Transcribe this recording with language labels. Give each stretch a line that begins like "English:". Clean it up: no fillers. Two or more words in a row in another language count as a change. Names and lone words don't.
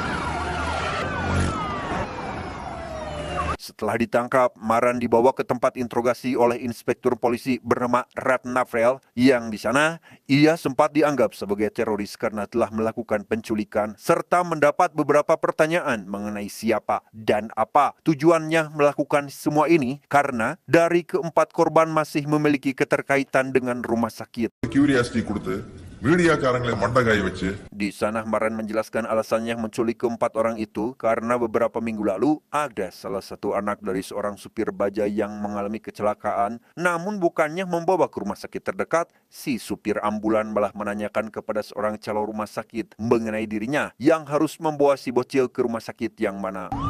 Indonesian: Setelah ditangkap, Maran dibawa ke tempat interogasi oleh inspektur polisi bernama Ratnavrel, yang di sana ia sempat dianggap sebagai teroris karena telah melakukan penculikan serta mendapat beberapa pertanyaan mengenai siapa dan apa tujuannya melakukan semua ini, karena dari keempat korban masih memiliki keterkaitan dengan rumah sakit.
Tamil: கியூரியாசிட்டி கொடுத்து மீடியாக்காரங்களை மண்டகாய வச்சு
Indonesian: Di sana Maran menjelaskan alasannya menculik keempat orang itu karena beberapa minggu lalu ada salah satu anak dari seorang supir bajai yang mengalami kecelakaan, namun bukannya membawa ke rumah sakit terdekat, si supir ambulan malah menanyakan kepada seorang calon rumah sakit mengenai dirinya yang harus membawa si bocil ke rumah sakit yang mana.